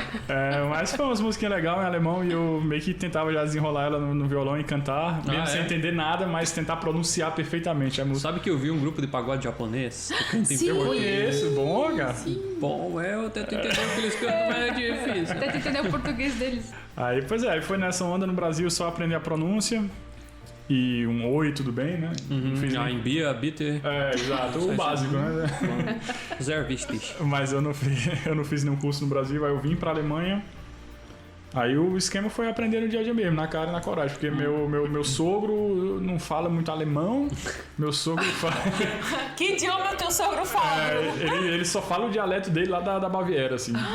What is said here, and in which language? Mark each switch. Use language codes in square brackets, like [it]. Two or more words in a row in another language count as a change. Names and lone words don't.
[pt] Mas foi umas musiquinhas legais em alemão, e eu meio que tentava já desenrolar ela no violão e cantar, mesmo sem entender nada, mas tentar pronunciar perfeitamente a música. Sabe que eu vi um grupo de pagode japonês que canta em Sim. Eu português? conheço, bom, cara. Bom, eu tento entender o que eles cantam, mas é difícil. Tenta entender o português deles. Aí, pois é, foi nessa onda no Brasil só aprender a pronúncia. E um oi, tudo bem, né? Não fiz nem... [de] Ein Bier, bitte. [pt] Exato, o básico, né? [de] Sehr wichtig. [pt] Mas eu não fiz nenhum curso no Brasil, aí eu vim pra Alemanha. Aí o esquema foi aprender no dia a dia mesmo, na cara e na coragem, porque meu sogro não fala muito alemão, meu sogro fala... Que idioma teu sogro fala? Ele só fala o dialeto dele lá da Baviera, assim.